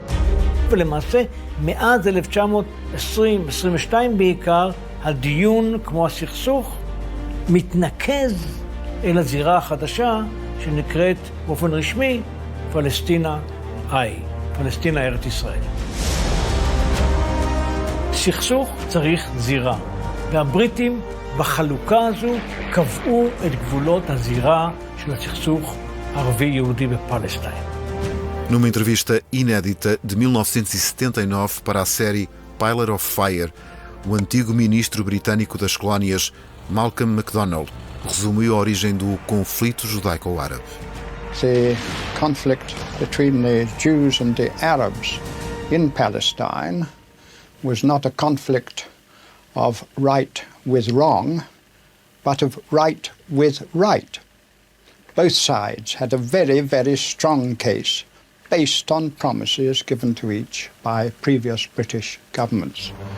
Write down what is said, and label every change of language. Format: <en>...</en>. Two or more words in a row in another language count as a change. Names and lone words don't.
<he>ולמעשה, מאז 1920-22 בעיקר, הדיון, כמו הסכסוך, מתנקז אל הזירה החדשה שנקראת באופן רשמי פלסטינה איי, פלסטינה ארץ ישראל. סכסוך צריך זירה, והבריטים בחלוקה הזו קבעו את גבולות הזירה של הסכסוך ערבי-יהודי בפלסטין.</he> <pt>Numa entrevista inédita de 1979 para a série Pilot of Fire, o antigo ministro britânico das colónias, Malcolm MacDonald, resumiu a origem do conflito judaico-árabe.</pt> <en>The conflict between the Jews and the Arabs in Palestine was not a conflict of right with wrong, but of right with right. Both sides had a very, very strong case based on promises given to each by previous British governments.</en>